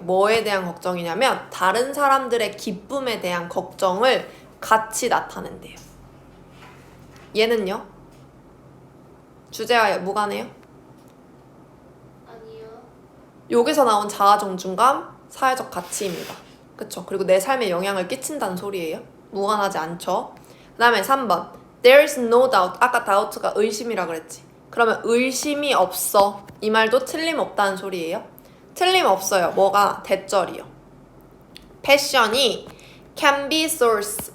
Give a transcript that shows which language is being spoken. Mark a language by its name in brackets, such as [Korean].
[Korean] 뭐에 대한 걱정이냐면 다른 사람들의 기쁨에 대한 걱정을 같이 나타낸대요. 얘는요? 주제와 무관해요? 아니요. 여기서 나온 자아 존중감, 사회적 가치입니다. 그쵸? 그리고 내 삶에 영향을 끼친다는 소리예요. 무관하지 않죠? 그 다음에 3번 [English] There is no doubt. [Korean] 아까 doubt가 의심이라 그랬지. 그러면 의심이 없어. 이 말도 틀림없다는 소리예요. 틀림없어요. 뭐가? 대절이요. 패션이 [English] can be source.